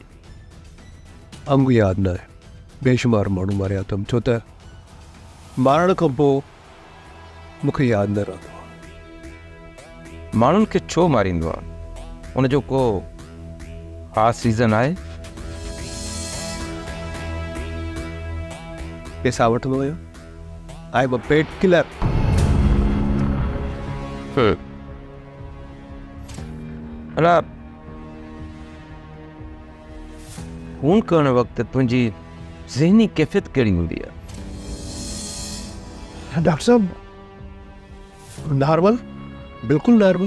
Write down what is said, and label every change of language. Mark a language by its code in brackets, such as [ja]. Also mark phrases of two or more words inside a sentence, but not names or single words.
[sd] अंग यादि न आहे, बेशुमार माण्हू मारिया अथमि, छो त मारण खां पोइ मूंखे यादि न रहंदो आहे। माण्हुनि खे छो मारींदो आहे? उनजो को ख़ासि रीज़न आहे? पैसा वठंदो आहियां। [en] I am a paid killer. [sd] अला खून करण वक़्तु तुंहिंजी ज़हनी कैफ़ियत कहिड़ी हूंदी आहे? डॉक्टर साहब नॉर्मल, बिल्कुलु नॉर्मल।